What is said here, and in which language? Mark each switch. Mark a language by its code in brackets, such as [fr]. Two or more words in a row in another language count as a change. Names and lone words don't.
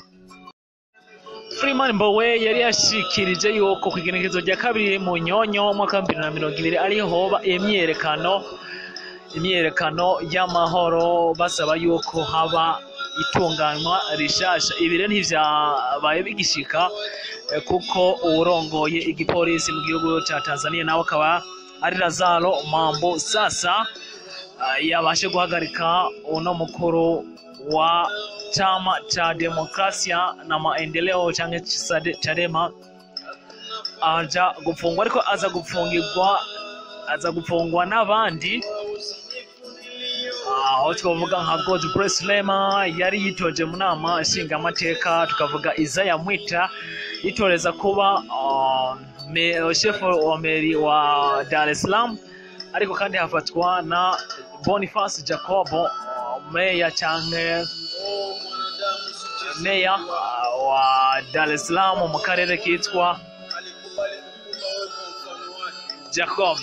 [rn] Freeman Mbowe yari yashikirije yuko ku igenekerezo rya kabiri mu nyonyo umwaka wa 2020 ariho hoba imyiyerekano y'amahoro, basaba yuko haba itunganywa rishasha. Ibi rero ntivyabaye bigishika kuko urongoye igipolisi mu gihugu cya Tanzania nawe akaba ari Lazaro Mambo sasa yabashe guhagarika uno mukuru wa chama cha demokrasia na maendeleo canke Chadema aja gufungwa, ariko aza gufungwa n'abandi, aho twavuga nka Godbless Lema yari yitoje mu nama ishinga amateka, tukavuga Isaiah Mwita yitoreza kuba chef wa meri wa Dar es Salaam, ariko kandi hafatwa na Boniface Jacobo, meya wa Dar es Salaam mu karere kitwa Jacob.